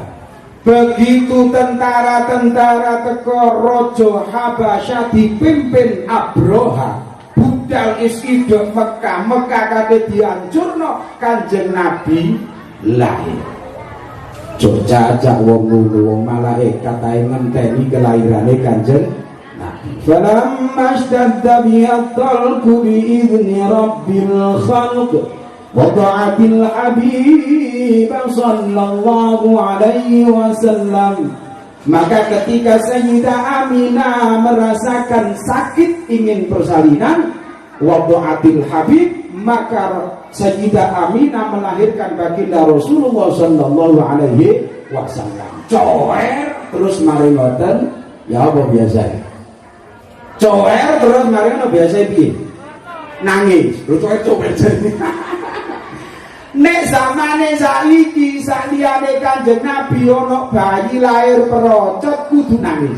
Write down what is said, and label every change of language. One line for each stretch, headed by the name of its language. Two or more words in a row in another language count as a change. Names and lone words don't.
Javanese: Begitu tentara-tentara teko Raja Habasyah dipimpin Abroha, budal isidok Mekah kate dihancurno, Kanjeng Nabi lahir. Coba ajak wong malaikat ae ngenteni kelahirane Kanjeng Nabi.
Arabic: فلما اشتد بها الطلق بإذن رب الخلق وضعت الحبيب صلى الله عليه وسلم.
Indonesian: Maka ketika Sayyidah Aminah merasakan sakit ingin persalinan,
Arabic: وضعت الحبيب,
Indonesian: maka Sayyidah Aminah melahirkan baginda Rasulullah
Arabic: صلى الله عليه وسلم.
Javanese: Coer terus mari ngoten, ya apa biasa? Coer terus mari ngono biasa piye? Nangis. Lho coer jane. Nek zamane saiki saliyane Kanjeng Nabi ana bayi lahir perocot kudu nangis.